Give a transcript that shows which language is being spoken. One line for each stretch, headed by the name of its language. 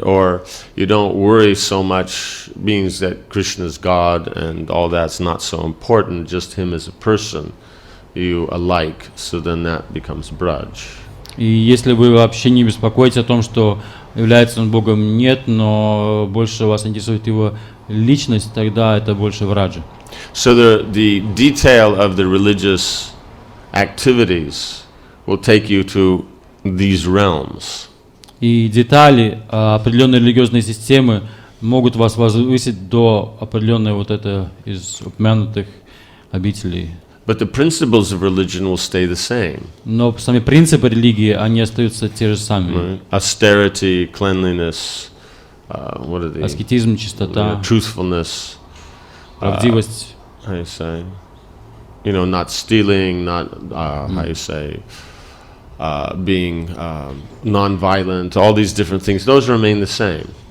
English: Or you don't worry so much, means that Krishna is God and all that's not so important, just him as a person, you alike, so then that becomes Braj.
Russian: И если вы вообще не беспокоитесь о том, что является он Богом, нет, но больше вас интересует его личность, тогда это больше Враджа.
English: So the detail of the religious activities will take you to these realms.
Russian: И детали определенной религиозной системы могут вас возвысить до определенной вот этой из упомянутых обителей.
English: But the principles of religion will stay the same.
Russian: Но сами принципы религии, они остаются те же самые.
English: Right? Austerity, cleanliness, what are they?
Russian: Аскетизм, чистота,
English: truthfulness,
Russian: правдивость.
English: How you say? Not stealing, not how you say? Being non-violent, all these different things, those remain the same.